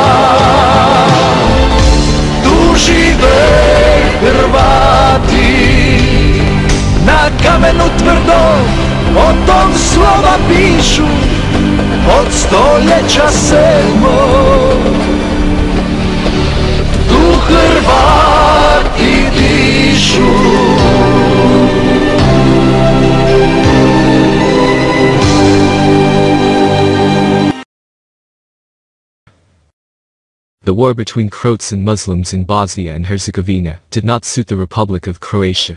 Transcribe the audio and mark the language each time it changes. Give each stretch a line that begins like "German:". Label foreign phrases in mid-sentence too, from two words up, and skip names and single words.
Croatian: Tu žive Hrvati, na kamenu tvrdo o tom slova pišu, od stoljeća 7. Tu Hrvati dišu.
English: The war between Croats and Muslims in Bosnia and Herzegovina did not suit the Republic of Croatia.